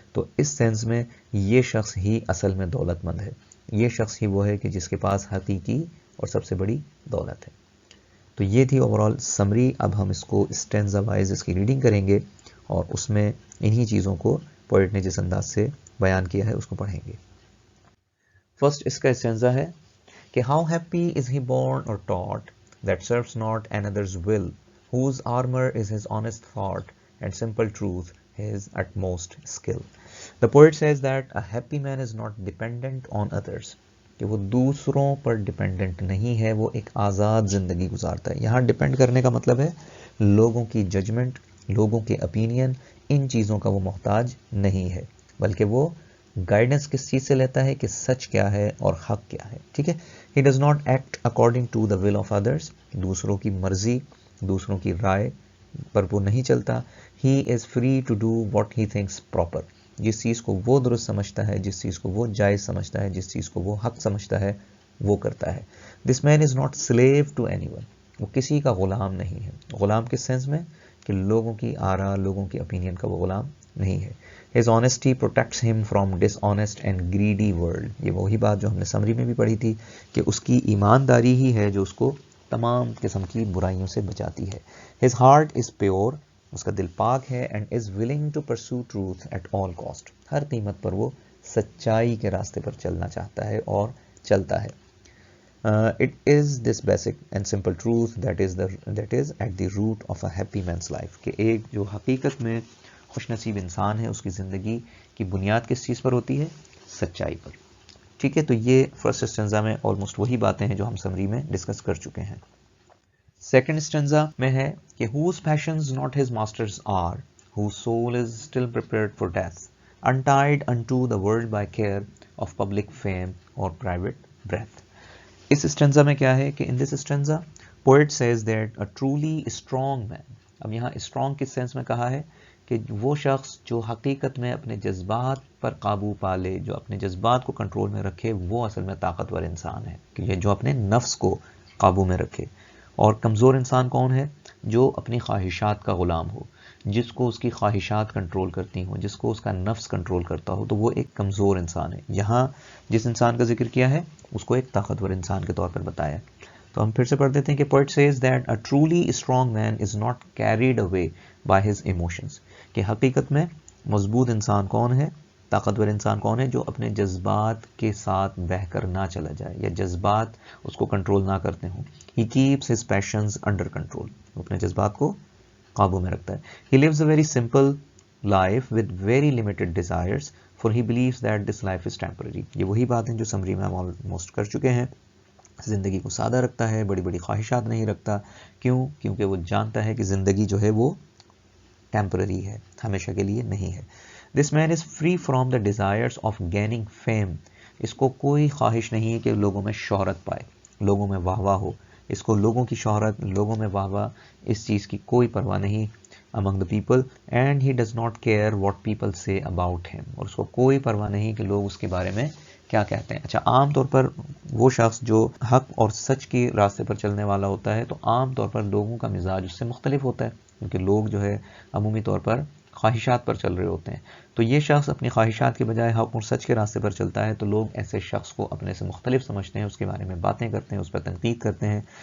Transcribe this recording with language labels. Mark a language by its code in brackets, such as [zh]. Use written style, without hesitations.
[ur] تو اس سینس میں یہ شخص ہی اصل میں دولت مند ہے. یہ شخص ہی وہ ہے کہ جس کے پاس حقیقی اور سب سے بڑی دولت ہے. تو یہ تھی اوورال سمری. اب ہم اس کو اسٹینزا وائز اس کی ریڈنگ کریں گے, اور اس میں انہی چیزوں کو پوئٹ نے جس انداز سے بیان کیا ہے اس کو پڑھیں گے. فرسٹ اس کا اسٹینزا ہے کہ [en] how happy is he born or taught that serves not another's will, whose armor is his honest thought and simple truth his utmost skill. The poet says that a happy man is not dependent on others, [ur] کہ وہ دوسروں پر dependent نہیں ہے, وہ ایک آزاد زندگی گزارتا ہے. یہاں ڈیپینڈ کرنے کا مطلب ہے لوگوں کی ججمنٹ, لوگوں کے اپینین, ان چیزوں کا وہ محتاج نہیں ہے, بلکہ وہ گائیڈنس کس چیز سے لیتا ہے کہ سچ کیا ہے اور حق کیا ہے. ٹھیک ہے. [en] He does not act according to the will of others, [ur] دوسروں کی مرضی, دوسروں کی رائے پر وہ نہیں چلتا. [en] He is free to do what he thinks proper, [ur] جس چیز کو وہ درست سمجھتا ہے, جس چیز کو وہ جائز سمجھتا ہے, جس چیز کو وہ حق سمجھتا ہے, وہ کرتا ہے. [en] This man is not slave to anyone, [ur] وہ کسی کا غلام نہیں ہے. غلام کس سینس میں کہ لوگوں کی آراء, لوگوں کی اپینین کا وہ غلام نہیں ہے. [en] His honesty protects him from dishonest and greedy world, [ur] یہ وہی بات جو ہم نے سمری میں بھی پڑھی تھی کہ اس کی ایمانداری ہی ہے جو اس کو تمام قسم کی برائیوں سے بچاتی ہے. [en] His heart is pure, [ur] اس کا دل پاک ہے, [en] and is willing to pursue truth at all cost, [ur] ہر قیمت پر وہ سچائی کے راستے پر چلنا چاہتا ہے اور چلتا ہے. [en] It is this basic and simple truth that is at the root of a happy man's life, [ur] کہ ایک جو حقیقت میں خوش نصیب انسان ہے, اس کی زندگی کی بنیاد کس چیز پر ہوتی ہے؟ سچائی پر. ٹھیک ہے. تو یہ فرسٹ اسٹینزا میں آلموسٹ وہی باتیں ہیں جو ہم سمری میں ڈسکس کر چکے ہیں. سیکنڈ اسٹینزا میں ہے کہ [en] whose passions not his masters are, whose soul is still prepared for death, untied unto the world by care of public fame or private breath. [ur] اس stanza میں کیا ہے کہ [en] in this stanza poet says that a truly strong man, [ur] اب یہاں strong کس sense میں کہا ہے کہ وہ شخص جو حقیقت میں اپنے جذبات پر قابو پا لے, جو اپنے جذبات کو کنٹرول میں رکھے, وہ اصل میں طاقتور انسان ہے, کہ جو اپنے نفس کو قابو میں رکھے. اور کمزور انسان کون ہے؟ جو اپنی خواہشات کا غلام ہو, جس کو اس کی خواہشات کنٹرول کرتی ہوں, جس کو اس کا نفس کنٹرول کرتا ہو, تو وہ ایک کمزور انسان ہے. یہاں جس انسان کا ذکر کیا ہے اس کو ایک طاقتور انسان کے طور پر بتایا. تو ہم پھر سے پڑھ دیتے ہیں کہ [en] poet says that a truly strong man is not carried away by his emotions, [ur] کہ حقیقت میں مضبوط انسان کون ہے, طاقتور انسان کون ہے؟ جو اپنے جذبات کے ساتھ بہہ کر نہ چلا جائے, یا جذبات اس کو کنٹرول نہ کرتے ہوں. [en] He keeps his passions under control, [ur] وہ اپنے جذبات کو قابو میں رکھتا ہے. [en] He lives a very simple life with very limited desires, for he believes that this life is temporary. [ur] یہ وہی بات ہیں جو سمری میں ہم آلموسٹ کر چکے ہیں. زندگی کو سادہ رکھتا ہے, بڑی بڑی خواہشات نہیں رکھتا. کیوں؟ کیونکہ وہ جانتا ہے کہ زندگی جو ہے وہ ٹیمپرری ہے, ہمیشہ کے لیے نہیں ہے. [en] This man is free from the desires of gaining fame, [ur] اس کو کوئی خواہش نہیں ہے کہ لوگوں میں شہرت پائے, لوگوں میں واہ واہ ہو. اس کو لوگوں کی شہرت, لوگوں میں واہ واہ, اس چیز کی کوئی پرواہ نہیں. [en] among the people and he does not care what people say about him. [ur] اور اس کو کوئی پرواہ نہیں کہ لوگ اس کے بارے میں کیا کہتے ہیں. اچھا، عام طور پر وہ شخص جو حق اور سچ کے راستے پر چلنے والا ہوتا ہے تو عام طور پر لوگوں کا مزاج اس سے مختلف ہوتا ہے، کیونکہ لوگ جو ہے عمومی طور پر خواہشات پر چل رہے ہوتے ہیں. تو یہ شخص اپنی خواہشات کے بجائے حق اور سچ کے راستے پر چلتا ہے، تو لوگ ایسے شخص کو اپنے سے مختلف سمجھتے ہیں، اس کے بارے میں باتیں کرتے ہیں، اس پر تنقید کرتے ہیں.